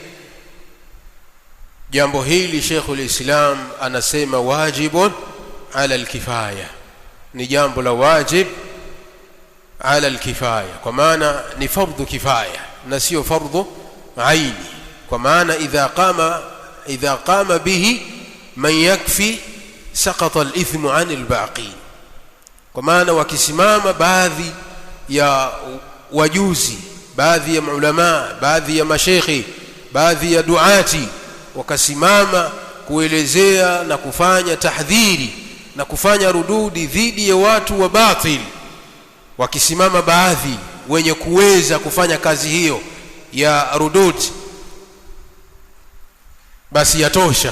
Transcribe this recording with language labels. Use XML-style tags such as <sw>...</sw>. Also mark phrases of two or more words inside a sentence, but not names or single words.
<sw>Jambo hili Sheikhul Islam anasema</sw> <ar>واجب على الكفاية,</ar> <sw>ni jambo la</sw> <ar>واجب على الكفاية,</ar> <sw>kwa maana ni fardhu kifaya na sio fardhu aini, kwa maana</sw> <ar>إذا قام به من يكفي سقط الإثم عن الباقين,</ar> <sw>kwa maana wakisimama baadhi ya wajuzi, baadhi ya maulama, baadhi ya mashaikhi, baadhi ya duati wakasimama kuelezea na kufanya tahdhiri na kufanya rududi dhidi ya watu wa batil, wakisimama baadhi wenye kuweza kufanya kazi hiyo ya rududi, basi yatosha.</sw>